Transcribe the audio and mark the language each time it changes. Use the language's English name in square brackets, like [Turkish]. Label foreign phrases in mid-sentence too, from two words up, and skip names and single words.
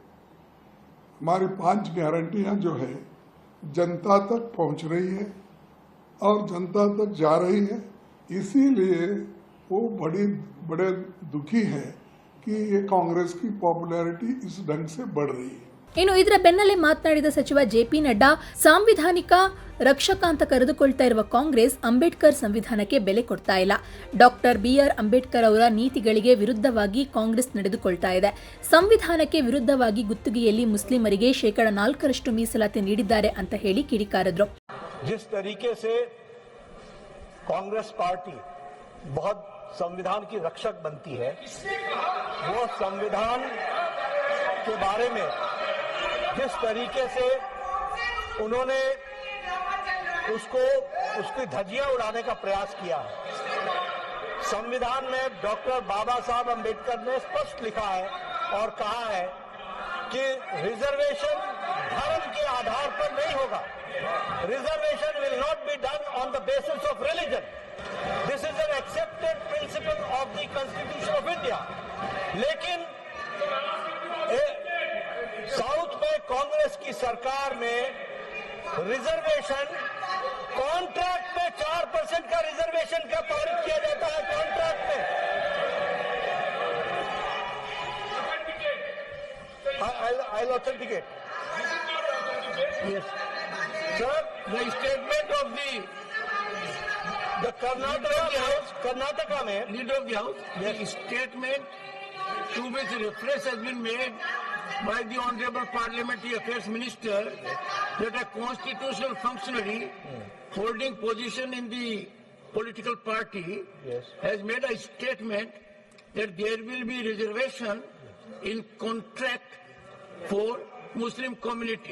[Hindi] हमारी 5 गारंटियां जो है जनता तक पहुंच रही है और जनता तक जा रही है, इसीलिए वो बड़े दुखी है कि ये कांग्रेस की पॉपुलैरिटी इस ढंग से बढ़ रही है। [Kannada] ಇನ್ನು ಇದರ ಬೆನ್ನಲ್ಲೇ ಮಾತನಾಡಿದ ಸಚಿವ ಜೆಪಿ ನಡ್ಡಾ, ಸಾಂವಿಧಾನಿಕ ರಕ್ಷಕ ಅಂತ ಕರೆದುಕೊಳ್ತಾ ಇರುವ ಕಾಂಗ್ರೆಸ್ ಅಂಬೇಡ್ಕರ್ ಸಂವಿಧಾನಕ್ಕೆ ಬೆಲೆ ಕೊಡ್ತಾ ಇಲ್ಲ. ಡಾಕ್ಟರ್ BR ಅಂಬೇಡ್ಕರ್ ಅವರ ನೀತಿಗಳಿಗೆ ವಿರುದ್ಧವಾಗಿ ಕಾಂಗ್ರೆಸ್ ನಡೆದುಕೊಳ್ತಾ ಇದೆ. ಸಂವಿಧಾನಕ್ಕೆ ವಿರುದ್ಧವಾಗಿ ಗುತ್ತಿಗೆಯಲ್ಲಿ ಮುಸ್ಲಿಮರಿಗೆ 4% ಮೀಸಲಾತಿ ನೀಡಿದ್ದಾರೆ ಅಂತ ಹೇಳಿ ಕಿಡಿಕಾರಿದ್ರು. [Hindi] जिस तरीके से कांग्रेस पार्टी बहुत संविधान की रक्षक बनती है, वो संविधान के बारे में जिस तरीके से उन्होंने उसकी धज्जियां उड़ाने का प्रयास किया है. संविधान में डॉक्टर बाबा साहब अंबेडकर ने स्पष्ट लिखा है और कहा है कि रिजर्वेशन धर्म के आधार पर नहीं होगा. [English] Reservation will not be done on the basis of religion. This is an accepted principle of the Constitution of India. [Hindi] लेकिन साउथ में कांग्रेस की सरकार में [English] reservation contract [Hindi] में 4% का रिजर्वेशन का पारित किया जाता है. कॉन्ट्रैक्ट में [English] I'll authenticate. Yes. Sir, the statement of the Karnataka में leader of the house, the statement to which reference has been made by the Honorable Parliamentary Affairs Minister that a constitutional functionary holding position in the political party has made a statement that there will be reservation in contract for Muslim community.